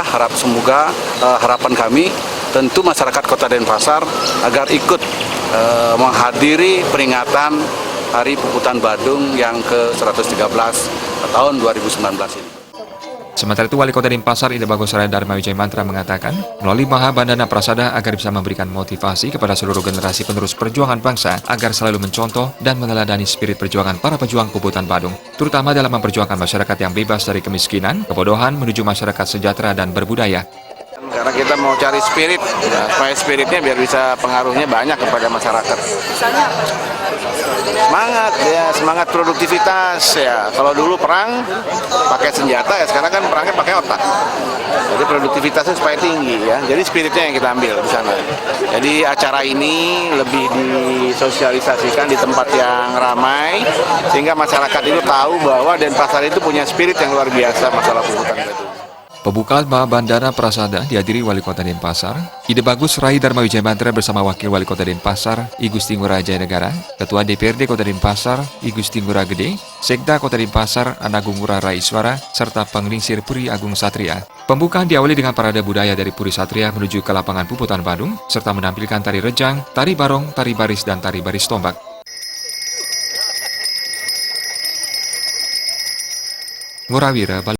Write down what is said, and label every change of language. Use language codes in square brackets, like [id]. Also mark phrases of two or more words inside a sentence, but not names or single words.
[id] Semoga harapan kami tentu masyarakat Kota Denpasar agar ikut menghadiri peringatan Hari Puputan Badung yang ke-113 tahun 2019 ini. Sementara itu, Wali Kota Denpasar Ide Bagus Raidarma Wijaya Mantra mengatakan, melalui Maha Bandana Prasada agar bisa memberikan motivasi kepada seluruh generasi penerus perjuangan bangsa agar selalu mencontoh dan meneladani spirit perjuangan para pejuang Puputan Badung, terutama dalam memperjuangkan masyarakat yang bebas dari kemiskinan, kebodohan menuju masyarakat sejahtera dan berbudaya. Karena kita mau cari spirit, supaya spiritnya biar bisa pengaruhnya banyak kepada masyarakat. Semangat ya, semangat produktivitas ya. Kalau dulu perang pakai senjata ya, sekarang kan perangnya pakai otak. Jadi produktivitasnya supaya tinggi ya. Jadi spiritnya yang kita ambil di sana. Jadi acara ini lebih disosialisasikan di tempat yang ramai sehingga masyarakat itu tahu bahwa Denpasar itu punya spirit yang luar biasa masalah Puputan Badung. Pembukaan Maha Bandana Prasada dihadiri Wali Kota Denpasar, Ide Bagus Raidarma Wijaya Mantra bersama Wakil Wali Kota Denpasar, I Gusti Ngurah Jayanegara, Ketua DPRD Kota Denpasar, I Gusti Ngurah Gede, Sekda Kota Denpasar, Anagung Ngurah Raiswara, serta Penglingsir Puri Agung Satria. Pembukaan diawali dengan parade budaya dari Puri Satria menuju ke lapangan Puputan Badung, serta menampilkan tari rejang, tari barong, tari baris, dan tari baris tombak. Ngurah Wira,